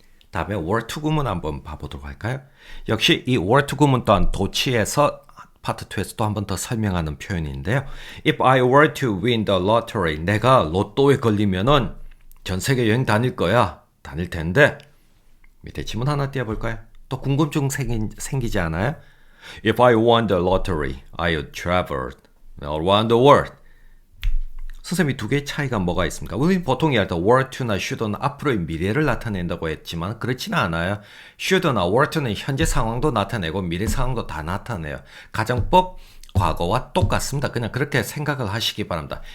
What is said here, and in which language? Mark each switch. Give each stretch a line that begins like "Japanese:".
Korean: 다음에 were to 구문 한번 봐보도록 할까요? 역시 이 were to 구문 또한 도치에서 파트 2에서 또 한 번 더 설명하는 표현인데요.
English: If I were to win the lottery,
Korean: 내가 로또에 걸리면은 전 세계 여행 다닐 거야. 다닐 텐데. 밑에 지문 하나 띄워볼까요? 또 궁금증 생기지 않아요?
English: If I won the lottery, I would travel around the world.
Korean: 선생님이 두 개의 차이가 뭐가 있습니까? 우리 보통 이야기할 때 were to나 should는 앞으로의 미래를 나타낸다고 했지만 그렇지는 않아요. should나 were to는 현재 상황도 나타내고 미래 상황도 다 나타내요. 가정법 과거와 똑같습니다. 그냥 그렇게 생각을 하시기 바랍니다.